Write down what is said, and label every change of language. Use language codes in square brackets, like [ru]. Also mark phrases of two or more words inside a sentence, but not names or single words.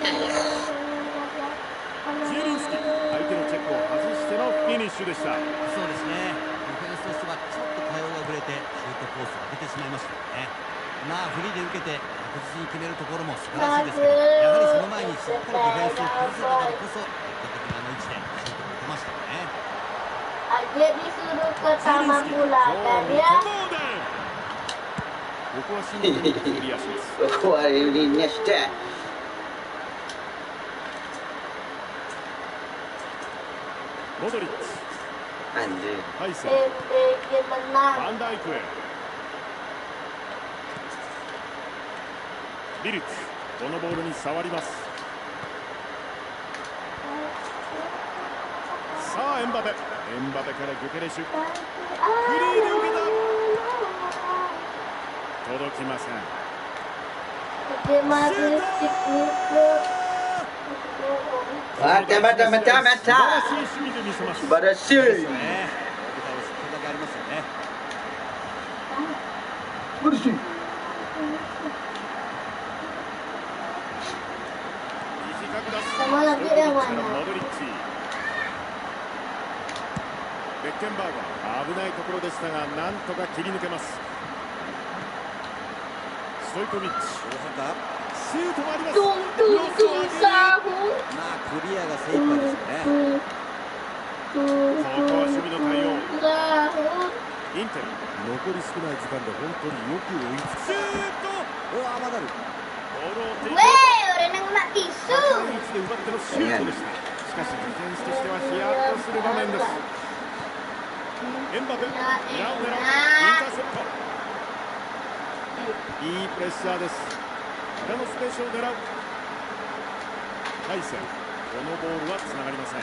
[ja] ジエリンスキ、相手のチェックを外してのフィニッシュでした。そうですね。ディフェンスとしてはちょっと対応が遅れてシュートコースを開けてしまいましたよね。まあフリーで受けて確実に決めるところも素晴らしいですけど、やはりその前にしっかりディフェンスを崩せたからこそ結果的なあの位置でシュートを打てましたよね。 [id] Aja disuruh ke taman bola [ja] 今 [id] kan [ja] 日 [id] ya. [ja] も同点。ここはシンプルにクリアします。 [id] Wah, ini して。 [ja] モドリッチ、 [id] Anjir. [ja] ハイセン、 MBG フ [id] menang. [ja] ァンダイクへ。ビルツ、このボールに触ります。さあエンバペ、エンバペからギョケレシュ、フリーで受けた。届きません。 [id] Dia masih sibuk. Mata. [ja] 素晴らしい守備で見せます。素晴らしい。ね、大きな押し方がありますよね。 [id] Bersih. [ja] 短く出す。 [id] Sama lagi yang [ja] から [id] mana? [ja] モドリッチ。ベッケンバーガー、危ないところでしたが、なんとか切り抜けます。ストイコビッチ、大阪、シュートもあります。 Tung tung tung sahur. まあクリアが精一杯ですよね。ここは守備の対応。 [id] Sahur. [ja] インテル、残り少ない時間で本当によく追いつく。シュート。うわ、まだある。ボールを追っていく。 [id] Weh, orang yang kena [ja] 高い [id] tisu. [ja] 位置で奪ってのシュートでした。しかしディフェンスとしてはヒヤッとする場面です。エンバペ、裏を狙う。インターセプト。いいプレッシャーです。裏のスペースを狙う。ハイセン、このボールはつながりません。